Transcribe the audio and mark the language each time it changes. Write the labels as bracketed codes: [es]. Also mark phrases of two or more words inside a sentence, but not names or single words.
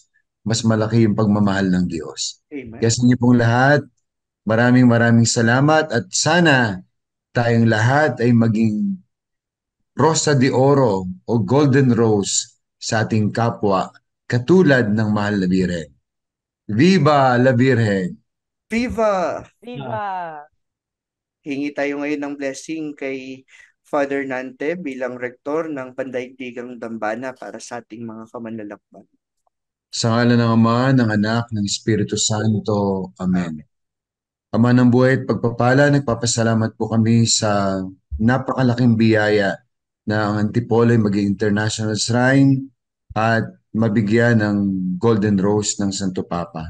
[tl] Mas malaki yung pagmamahal ng Diyos. amen. Kaya sa inyo pong lahat, maraming salamat at sana tayong lahat ay maging Rosa de Oro o Golden Rose sa ating kapwa katulad ng Mahal na Birhen. [es] Viva la Virgen! Viva! Viva! [tl] Hingi tayo ngayon ng blessing kay Father Nante bilang rektor ng Pandaigdigang Dambana para sa ating mga kamanlalakbay. Sa ngalan ng Ama, ng Anak, ng Espiritu Santo. Amen. Ama ng buhay at pagpapala, nagpapasalamat po kami sa napakalaking biyaya na ang Antipolo ay maging [en] international shrine [tl] at mabigyan ng Golden Rose ng Santo Papa.